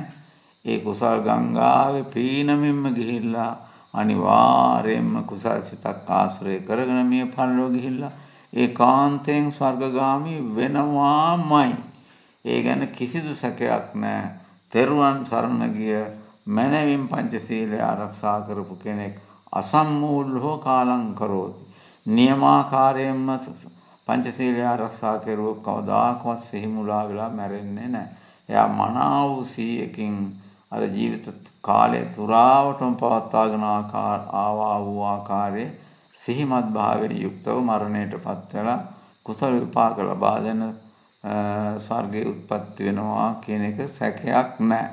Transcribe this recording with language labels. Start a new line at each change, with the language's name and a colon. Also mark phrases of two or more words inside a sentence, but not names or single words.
Sinhala: ඒ කුසල් ගංගාවේ පීනමින්ම ගිහිල්ලා අනිවාර්යයෙන්ම කුසල් සිතක් ආශ්‍රය කරගෙන මිය පරලෝ ගිහිල්ලා ඒකාන්තයෙන් ස්වර්ගගාමී වෙනවාමයි. ඒ ගැන කිසිදු සැකයක් නැහැ. තෙරුවන් සරණ ගිය මනවින් පංචශීලය ආරක්ෂා කරපු කෙනෙක්
Pali: අසම්මූලෝ කාලං කරෝති.
Sinhala: නියමාකාරයෙන්ම පංචශීලය ආරක්ෂා කරුවොත් කවදාකවත් සිහිමුලා වෙලා මැරෙන්නේ නැහැ. එයා මනාව සීයකින් අර ජීවිත කාලය තුරාවටම පවත්වාගෙන ආවා වූ ආකාරයේ සිහිමත් භාවයෙන් යුක්තව මරණයටපත් වෙලා කුසල විපාක ලබා දෙන ස්වර්ගයේ උත්පත්ති වෙනවා කියන එක සැකයක් නැහැ.